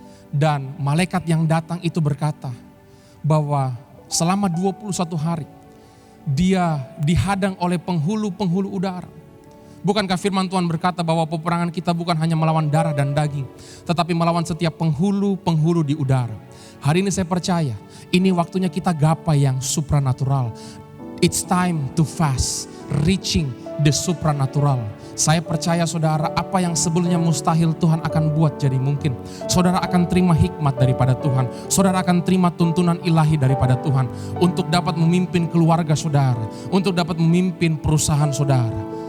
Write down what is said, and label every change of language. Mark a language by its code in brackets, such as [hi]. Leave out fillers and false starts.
[id] Dan malaikat yang datang itu berkata bahwa selama 21 hari dia dihadang oleh penghulu-penghulu udara. Bukankah firman Tuhan berkata bahwa peperangan kita bukan hanya melawan darah dan daging, tetapi melawan setiap penghulu-penghulu di udara. Hari ini saya percaya, ini waktunya kita gapai yang supranatural. [en] It's time to fast, reaching the supranatural. [id] Saya percaya saudara, apa yang sebelumnya mustahil Tuhan akan buat jadi mungkin. Saudara akan terima hikmat daripada Tuhan. Saudara akan terima tuntunan ilahi daripada Tuhan. Untuk dapat memimpin keluarga saudara. Untuk dapat memimpin perusahaan saudara.